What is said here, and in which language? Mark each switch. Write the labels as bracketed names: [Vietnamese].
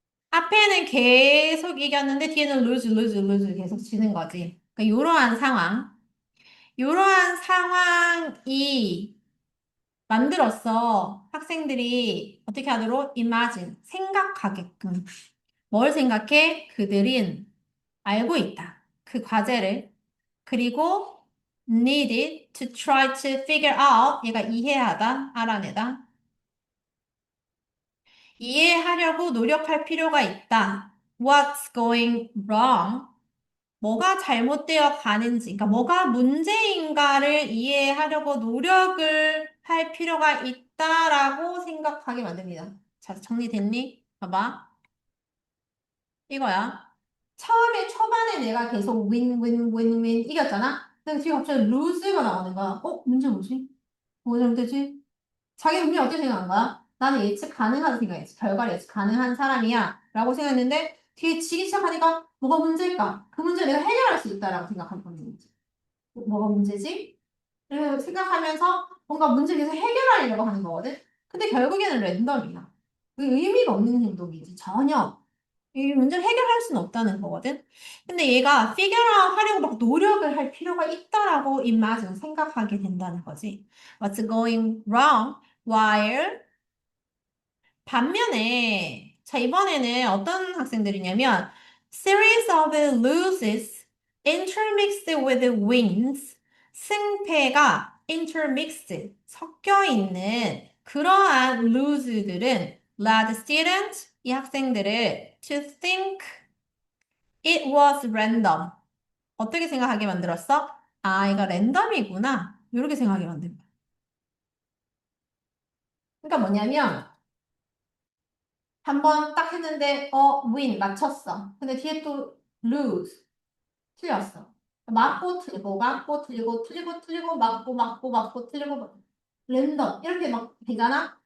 [Korean] 앞에는 계속 이겼는데 뒤에는 [English] lose, lose, lose [Korean] 계속 지는 거지. 그러니까 이러한 상황. 이러한 상황이 만들었어. 학생들이 어떻게 하도록 imagine, 생각하게끔. 뭘 생각해? 그들은 알고 있다. 그 과제를. 그리고 [English] needed to try to figure out. [Korean] 얘가 이해하다, 알아내다. 이해하려고 노력할 필요가 있다. [English] What's going wrong? [Korean] 뭐가 잘못되어 가는지, 그러니까 뭐가 문제인가를 이해하려고 노력을 할 필요가 있다라고 생각하게 만듭니다. 자, 정리됐니? 봐봐. 이거야. 처음에 초반에 내가 계속 윈 이겼잖아? 근데 지금 갑자기 루즈가 나오는 거야. 문제 뭐지? 뭐가 잘못되지? 자기 분명히 어떻게 생각한 거야? 나는 예측 가능하다 생각했지. 결과를 예측 가능한 사람이야. 라고 생각했는데, 뒤에 지기 시작하니까 뭐가 문제일까? 그 문제를 내가 해결할 수 있다라고 생각한 거지. 뭐가 문제지? 그래서 생각하면서 뭔가 문제를 계속 해결하려고 하는 거거든? 근데 결국에는 랜덤이야. 그 의미가 없는 행동이지. 전혀. 이 문제를 해결할 수는 없다는 거거든? 근데 얘가 [English] figure out [Korean] 하려고 막 노력을 할 필요가 있다라고 imagine 생각하게 된다는 거지. [English] What's going wrong while [Korean] 반면에, 자, 이번에는 어떤 학생들이냐면, [English] series of losses intermixed with wins. [Korean] 승패가 [English] intermixed, [Korean] 섞여 있는 그러한 lose들은 [English] led students, [Korean] 이 학생들을 [English] to think it was random. [Korean] 어떻게 생각하게 만들었어? 아, 이거 랜덤이구나. 이렇게 생각하게 만든 거야. 그러니까 뭐냐면, 한 번 딱 했는데 win 맞췄어. 근데 뒤에 또 lose 틀렸어. 맞고 틀고 맞고 틀리고 틀리고 틀리고 맞고 틀리고 랜덤 이렇게 막 되잖아.